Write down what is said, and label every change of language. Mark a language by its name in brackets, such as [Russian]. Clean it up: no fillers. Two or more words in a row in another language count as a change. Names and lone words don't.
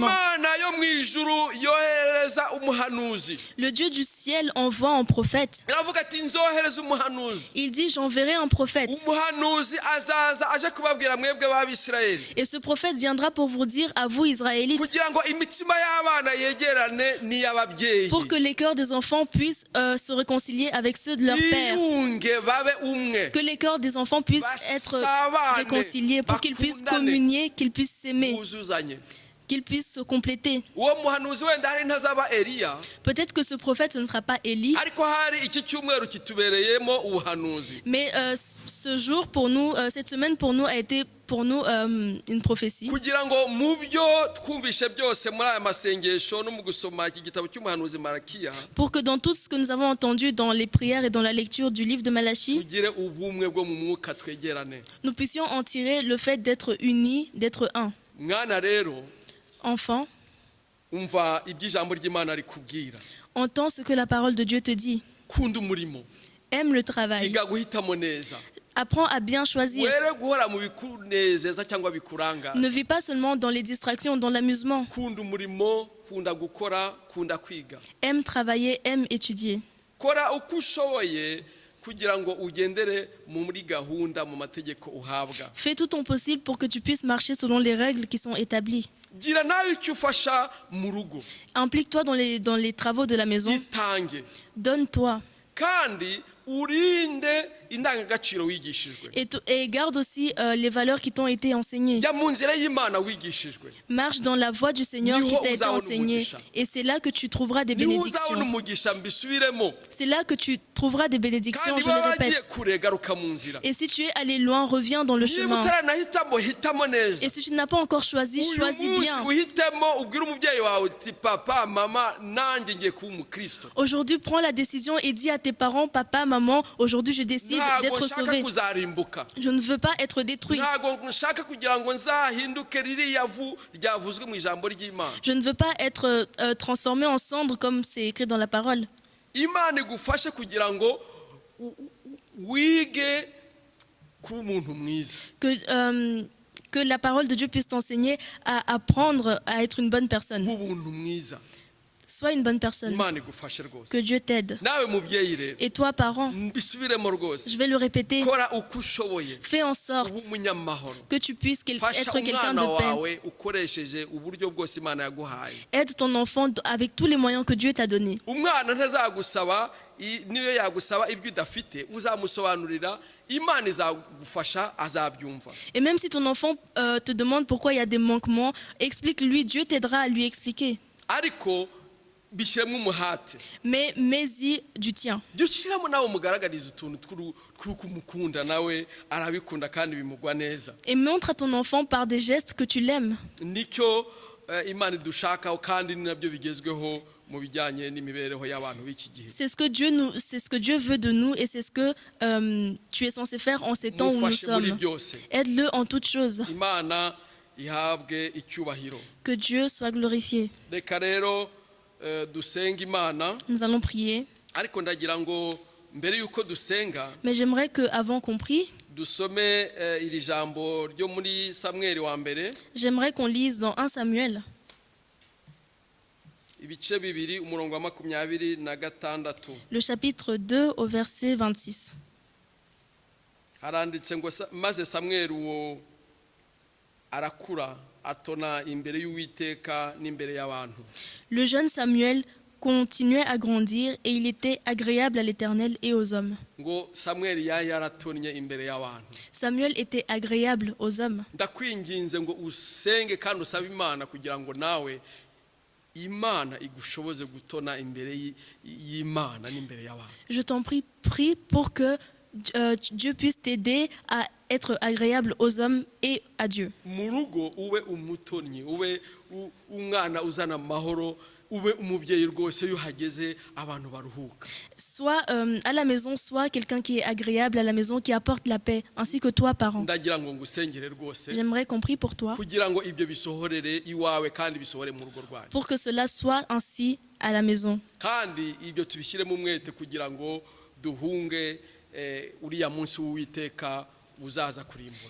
[Kinyarwanda] Imana yo mu ijuru yohereza umuhanuzi, [French] Le Dieu du ciel envoie un prophète. [Kinyarwanda] iravuga ati nzohereza umuhanuzi. [French] Il dit, j'enverrai un prophète. [Kinyarwanda] Umuhanuzi azaza aje kubabwira mwebwe b'Abisirayeli [French] Et ce prophète viendra pour vous dire, à vous Israélites, [Kinyarwanda] kugira ngo imitima y'abana yegerane n'iy'ababyeyi, [French] pour que les cœurs des enfants puissent se réconcilier avec ceux de leur père. [Kinyarwanda] biyunge babe umwe, [French] Que les cœurs des enfants puissent être réconciliés, pour qu'ils puissent communier, qu'ils puissent s'aimer, [Kinyarwanda] buzuzanye. [French] qu'ils puissent se compléter. [Kinyarwanda] Uwo muhanuzi wenda hari ntazaba Eliya, [French] Peut-être que ce prophète, ce ne sera pas Élie, [Kinyarwanda] ariko hari iki cyumweru kitubereyemo ubuhanuzi. [French] mais ce jour pour nous, cette semaine pour nous a été pour nous une prophétie. [Kinyarwanda] Kugira ngo mu byo twumvishe byose muri aya masengesho no mu gusoma iki gitabo cy'umuhanuzi Malakiya, [French] Pour que dans tout ce que nous avons entendu dans les prières et dans la lecture du livre de Malachie, [Kinyarwanda] tugire ubumwe bwo mu mwuka twegerane. [French] nous puissions en tirer le fait d'être unis, d'être un. [Kinyarwanda] Mwana rero [French] Enfant, [Kinyarwanda] umva iby'ijambo ry'Imana rikubwira, [French] entends ce que la parole de Dieu te dit. [Kinyarwanda] kunda umurimo, [French] Aime le travail. [Kinyarwanda] iga guhitamo neza, [French] Apprends à bien choisir. [Kinyarwanda] were guhora mu bikunezeza cyangwa bikuranga. [French] Ne vis pas seulement dans les distractions, dans l'amusement. [Kinyarwanda] Kunda umurimo, kunda gukora, kunda kwiga. [French] Aime travailler, aime étudier. [Kinyarwanda] Kora uko ushoboye kugira ngo ugendere muri gahunda mu mategeko uhabwa. [French] Fais tout ton possible pour que tu puisses marcher selon les règles qui sont établies. [Kinyarwanda] Gira nawe icyo ufasha mu rugo, [French] Implique-toi dans les travaux de la maison. [Kinyarwanda] itange [French] Donne-toi. [Kinyarwanda] kandi urinde indangagaciro wigishijwe. [French] Et garde aussi les valeurs qui t'ont été enseignées. [Kinyarwanda] Jya mu nzira y'Imana wigishijwe, [French] Marche dans la voie du Seigneur qui t'a été enseignée. Et c'est là que tu trouveras des [Kinyarwanda] niho uzabona [French] bénédictions. [Kinyarwanda] umugisha mbisubiremo, [French] C'est là que tu trouveras des bénédictions, [Kinyarwanda] kandi [French] je le [Kinyarwanda] baba bagiye [French] répète. [Kinyarwanda] kure garuka mu nzira. [French] Et si tu es allé loin, reviens dans le [Kinyarwanda] Niba [French] chemin. [Kinyarwanda] utaranahitamo hitamo neza. [French] Et si tu n'as pas encore choisi, [Kinyarwanda] Uyu [French] choisis [Kinyarwanda] munsi [French] bien. [Kinyarwanda] uhitemo ubwire umubyeyi wawe uti papa mama nanjye ngiye kuba umukristo. [French] Aujourd'hui, prends la décision et dis à tes parents, papa, maman, aujourd'hui je décide [Kinyarwanda] Ntago [French] d'être [Kinyarwanda] nshaka [French] sauvé. [Kinyarwanda] kuzarimbuka, [French] Je ne veux pas être détruit. [Kinyarwanda] ntago nshaka kugira ngo nzahinduke ririya vu ryavuzwe mu ijambo ry'Imana. [French] Je ne veux pas être transformé en cendre comme c'est écrit dans la parole. [Kinyarwanda] Imana igufashe kugira ngo wige kuba umuntu mwiza. [French] Que la parole de Dieu puisse t'enseigner à apprendre à être une bonne personne. [Kinyarwanda] Ubuntu mwiza. [French] Sois une bonne personne. [Kinyarwanda] imana igufashe rwose. [French] Que Dieu t'aide. [Kinyarwanda] nawe mubyeyi rero [French] Et toi, parent, [Kinyarwanda] mbisubiremo rwose, [French] je vais le répéter, [Kinyarwanda] kora uko ushoboye [French] fais en [Kinyarwanda] uba [French] sorte [Kinyarwanda] umunyamahoro. [French] que tu puisses [Kinyarwanda] fasha [French] être quelqu'un [Kinyarwanda] umwana [French] de paix. [Kinyarwanda] wawe ukoresheje uburyo bwose imana yaguhaye. [French] Aide ton enfant avec tous les moyens que Dieu t'a donnés. [Kinyarwanda] umwana ntazagusaba niyo yagusaba ibyo udafite uzamusobanurira, imana izagufasha azabyumva. [French] Et même si ton enfant te demande pourquoi il y a des manquements, explique-lui, Dieu t'aidera à lui expliquer. [Kinyarwanda] ariko bishyiremo umuhate, [French] Mais mets-y du tien. [Kinyarwanda] jya ushyiramo nawe umugaragariza utuntu tw'uko umukunda, nawe arabikunda kandi bimugwa neza. [French] Et montre à ton enfant par des gestes que tu l'aimes. [Kinyarwanda] nicyo imana idushakaho kandi ni nabyo bigezweho mu bijyanye n'imibereho y'abantu b'iki gihe. [French] C'est ce que Dieu veut de nous et c'est ce que tu es censé faire en ces temps où nous [Kinyarwanda] mufashe muri [French] sommes. [Kinyarwanda] byose, [French] Aide-le en toutes choses. [Kinyarwanda] imana ihabwe icyubahiro. [French] Que Dieu soit glorifié. [Kinyarwanda] reka rero dusenga imana, [French] Nous allons prier. [Kinyarwanda] ariko ndagira ngo mbere y'uko dusenga [French] Mais j'aimerais qu'avant qu'on prie, [Kinyarwanda] dusome iri jambo ryo muri Samweli wa mbere, [French] j'aimerais qu'on lise dans 1 Samuel, [Kinyarwanda] ibice bibiri umurongo wa 26. [French] le chapitre 2 au verset 26. [Kinyarwanda] haranditse ngo maze Samweli uwo arakura atona imbere y'Uwiteka n'imbere y'abantu. [French] Le jeune Samuel continuait à grandir et il était agréable à l'Éternel et aux hommes. [Kinyarwanda] ngo Samweli yaratonnye imbere y'abantu. [French] Samuel était agréable aux hommes. [Kinyarwanda] ndakwinginze ngo usenge kandi usabe imana kugira ngo nawe imana igushoboze gutona imbere y'Imana n'imbere y'abantu. [French] Je t'en prie, prie pour que Dieu puisse t'aider à être agréable aux hommes et à Dieu. [Kinyarwanda] mu rugo ube umutonnyi, ube umwana uzana amahoro, ube umubyeyi rwose iyo uhageze abantu baruhuka. [French] Soit à la maison, soit quelqu'un qui est agréable à la maison, qui apporte la paix, ainsi que toi, parent. [Kinyarwanda] ndagira ngo ngusengere rwose [French] J'aimerais qu'on prie pour toi, [Kinyarwanda] kugira ngo ibyo bisohorere iwawe kandi bisohore mu rugo rwanyu, [French] pour que cela soit ainsi à la maison. [Kinyarwanda] kandi ibyo tubishyiremo umwete kugira ngo duhunge uriya munsi w'Uwiteka uzaza kurimbura.